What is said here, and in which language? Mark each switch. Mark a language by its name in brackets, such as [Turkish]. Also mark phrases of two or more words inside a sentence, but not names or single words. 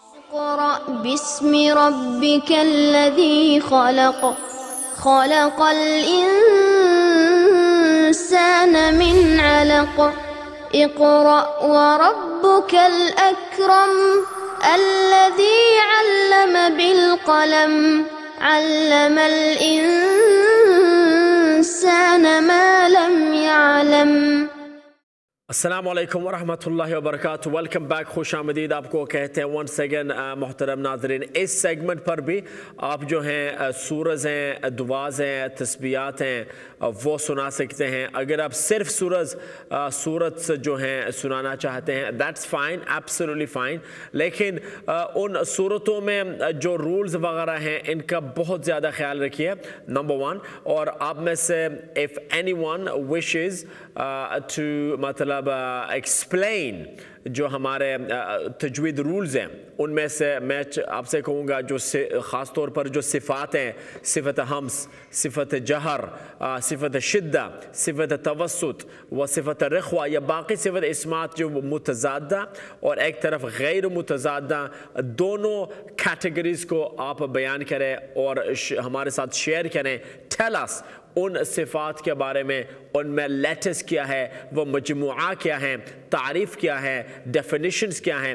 [Arabic] اقرأ باسم ربك الذي خلق خلق الإنسان من علق اقرأ وربك الأكرم الذي علم بالقلم علم الإنسان ما لم يعلم. السلام علیکم ورحمۃ اللہ وبرکاتہ. [English] welcome back, [Urdu] خوش آمدید آپ کو کہتے ہیں [English] once again. [Urdu] محترم ناظرین، اس سیگمنٹ پر بھی آپ جو ہیں سورز ہیں، دعاز ہیں، تسبیحات ہیں، وہ سنا سکتے ہیں. اگر آپ صرف سورت جو ہیں سنانا چاہتے ہیں [English] that's fine, absolutely fine. [Urdu] لیکن ان صورتوں میں جو رولز وغیرہ ہیں ان کا بہت زیادہ خیال رکھیے، نمبر ون. اور آپ میں سے [English] if anyone wishes to [Urdu] مطلب ایکسپلین جو ہمارے تجوید رولز ہیں ان میں سے میں آپ سے کہوں گا جو خاص طور پر جو صفات ہیں، صفت حمس، صفت جہر، صفت شدہ، صفت توسط و صفت رخوہ، یا باقی صفت اسمات جو متضادہ اور ایک طرف غیر متضادہ، دونوں کیٹیگریز کو آپ بیان کریں اور ہمارے ساتھ شیئر کریں. [English] tell us [Urdu] ان صفات کے بارے میں، ان میں لیٹس کیا ہے، وہ مجموعہ کیا ہیں، تعریف کیا ہے، ڈیفینیشنز کیا ہیں.